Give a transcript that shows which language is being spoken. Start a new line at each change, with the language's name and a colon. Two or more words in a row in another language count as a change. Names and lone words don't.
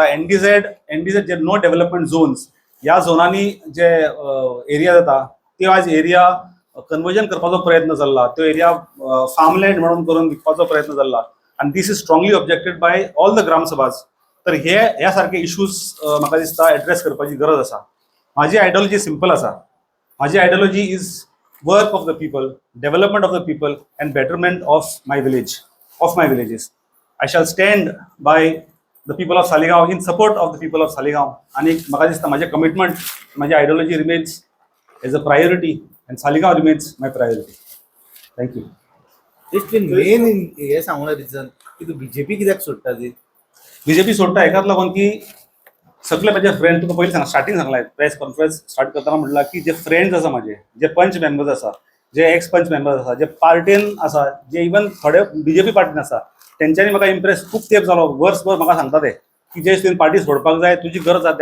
Konkani: एनडीझेड जे
English: no development zones,
Konkani: ह्या झोनांनी जे एरिया जाता त्यो आयज
English: area conversion
Konkani: करपाचो प्रयत्न चल्ला, त्यो एरिया फार्मलँड म्हणून करून विकपाचो प्रयत्न चल्ला. आनी
English: this is strongly objected by all the gramsabhas.
Konkani: तर ह्या सारखे इश्यूज म्हाका दिसता एड्रेस करपाची गरज आसा. म्हाजी आयडियोलॉजी सिंपल आसा. म्हाजी आयडियोलॉजी
English: is work of the people, development of the people and betterment of my village, of my villages. I shall stand by the people of Saligaon, in support of the people of Saligaon.
Konkani: आणि म्हाका दिसता माझे कमिटमेंट, माझी आयडियोलॉजी
English: remains as a priority and Saligaon remains my priority. Thank you.
Konkani: इतली मेन हे सांगून रिजन की तू BJP कित्याक सोडटा ती? BJP सोडटा हेकाच लागून की सगळे माझे फ्रेंड, तुका पयलीं स्टार्टींग सांगलां
English: press conference start
Konkani: करतना म्हटलं की जे फ्रेंड्स आसा माझे, जे पंच मेंबर्स आसा, जे एक्स पंच मेंबर्स आसा, जे पार्टीन आसा, जे इवन थोडे BJP पार्टीन आसा, तेंच्यांनी म्हाका इम्प्रेस खूब तेंप जालो, वर्सभर म्हाका सांगता ते की जे तुवें पार्टी सोडपाक जाय, तुजी गरज आसा.